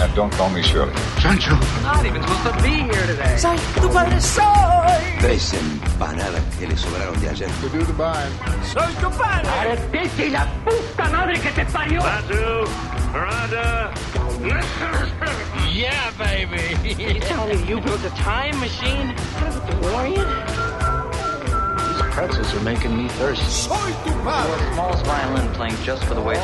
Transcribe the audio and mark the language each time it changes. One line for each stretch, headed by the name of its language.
English: And don't call me Shirley.
Spanish: Sancho.
English: I'm not even supposed to be here today.
Spanish: Soy tu padre, soy. Tres empanadas que le sobraron de ayer.
English: To do the buying.
Spanish: Soy tu padre. Arrepiente y la puta madre que te parió. Batu. Rada.
English: Yeah, baby. Are you telling me you built a time machine? Out of a DeLorean? These pretzels are making me thirsty.
Spanish: Soy tu padre.
English: The smallest violin playing just for the waitress.